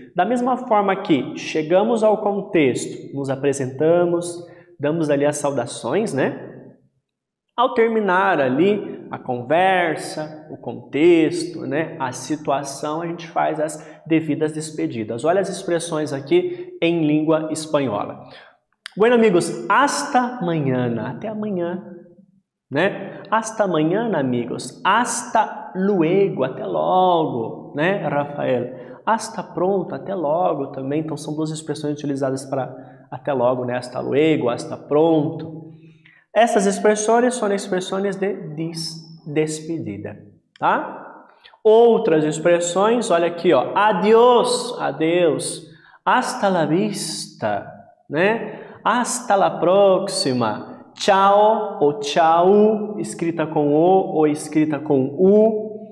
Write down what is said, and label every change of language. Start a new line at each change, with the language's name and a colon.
Portuguese: Da mesma forma que chegamos ao contexto, nos apresentamos, damos ali as saudações, né? Ao terminar ali a conversa, o contexto, né? A situação, a gente faz as devidas despedidas. Olha as expressões aqui em língua espanhola.
Spanish: Bueno, amigos, hasta mañana.
Portuguese: Até amanhã, né?
Spanish: Hasta mañana, amigos. Hasta luego.
Portuguese: Até logo, né,
Spanish: Rafael? Hasta pronto.
Portuguese: Até logo também. Então, são duas expressões utilizadas para até logo, né?
Spanish: Hasta luego, hasta pronto.
Portuguese: Essas expressões são expressões de despedida, tá? Outras expressões, olha aqui, ó.
Spanish: Adiós, adeus. Hasta la vista, né? Hasta la próxima.
Portuguese: Tchau ou tchau, escrita com O ou escrita com U.